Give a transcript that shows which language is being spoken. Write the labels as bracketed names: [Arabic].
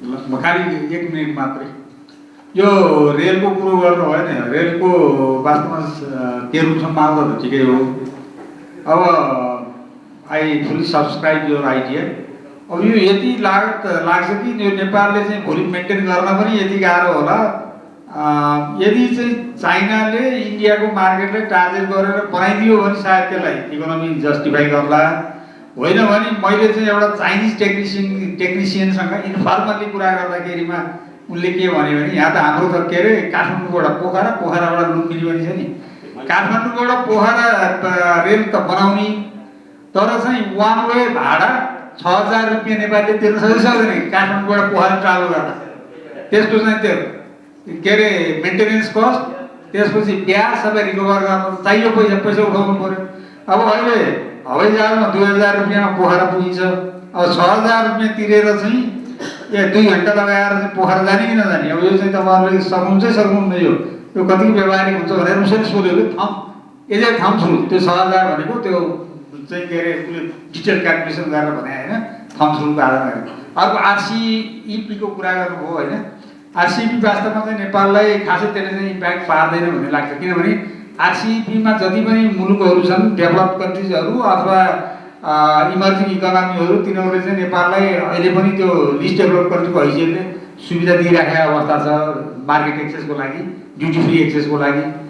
[Nepali] म खालि 1 मिनट मात्रै यो रेलको कुरो गर्नु भयो नि। रेलको वास्तवमा केरुङसम्म आउँदा त ठिकै हो। [English] अब I fully subscribe your idea. [Nepali] अब यो यति लाग्छ कि यो नेपालले चाहिँ भोलि मेन्टेन गर्न पनि यति गाह्रो होला। यदि चाहिँ चाइनाले इन्डियाको मार्केटलाई टार्गेट गरेर बनाइदियो भने सायद त्यसलाई इकोनोमी जस्टिफाई गर्ला, होइन भने मैले चाहिँ एउटा चाइनिज टेक्निसियनसँग इन्फर्मल्ली कुरा गर्दाखेरिमा उनले के भन्यो भने यहाँ त हाम्रो त के अरे काठमाडौँबाट पोखराबाट लुम्बिनी पनि छ नि, काठमाडौँबाट पोखरा रेल त बनाउने तर चाहिँ वान वे भाडा 6,000 रुपियाँ नेपालीले तिर्न सक्दैन काठमाडौँबाट पोखरा ट्राभल गर्दा। त्यसको चाहिँ त्यो के अरे मेन्टेनेन्स कस्ट, त्यसपछि ब्याज सबै रिकभर गर्न चाहियो, पैसा उठाउनु पऱ्यो। अब अहिले हवाईजहाजमा 2,000 रुपियाँमा पोखरा पुगिन्छ। अब 6,000 रुपियाँ तिरेर चाहिँ 2 घन्टा लगाएर चाहिँ पोखरा जाने कि नजाने। अब यो चाहिँ तपाईँहरूले सक्नुहुन्न यो कतिको व्यवहारिक हुन्छ भनेर उसैले सोध्यो कि थम थ्रु त्यो 6,000 भनेको त्यो चाहिँ के अरे उसले डिटेल क्यालकुलेसन गरेर भने होइन, थम थ्रुको आधारमा। अर्को आरसिइपीको कुरा गर्नुभयो होइन। आरसिइपी वास्तवमा चाहिँ नेपाललाई खासै त्यसले चाहिँ इम्प्याक्ट पार्दैन भन्ने लाग्छ, किनभने आरसिइपीमा जति पनि मुलुकहरू छन् डेभलप कन्ट्रिजहरू अथवा इमर्जिङ इकोनोमीहरू, तिनीहरूले चाहिँ नेपाललाई अहिले पनि त्यो लिस्ट डेभलप कन्ट्रीको हैसियतले सुविधा दिइराखेको अवस्था छ मार्केट एक्सेसको लागि, ड्युटी फ्री एक्सेसको लागि।